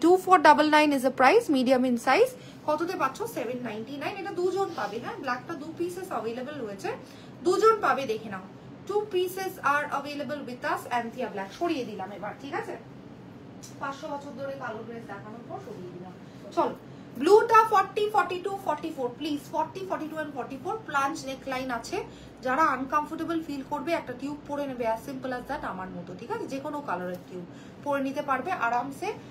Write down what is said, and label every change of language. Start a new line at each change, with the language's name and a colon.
English: 2499 is a price, medium in size.
Bangla: কততে পাচ্ছ?
English: 799।
Bangla: এটা দুজন পাবে, হ্যাঁ ব্ল্যাকটা 2 পিসেস অ্যাভেলেবল রয়েছে, দুজন পাবে, দেখে নাও।
English: 2 pieces are available with us অ্যান্থিয়া black.
Bangla: সরিয়ে দিলাম এবার, ঠিক আছে, 500 বছর ধরে কালো ড্রেস দেখানোর পর সরিয়ে দিলাম। চলো ব্লুটা 40-42-44 প্লিজ, 40-42 and 44 প্লাঞ্চ নেকলাইন আছে। যারা আনকমফোর্টেবল ফিল করবে একটা টিউব পরে নেবে,
English: as simple as that,
Bangla: আমার মতো, ঠিক আছে, যে কোনো কালারের টিউব পরে নিতে পারবে আরামসে।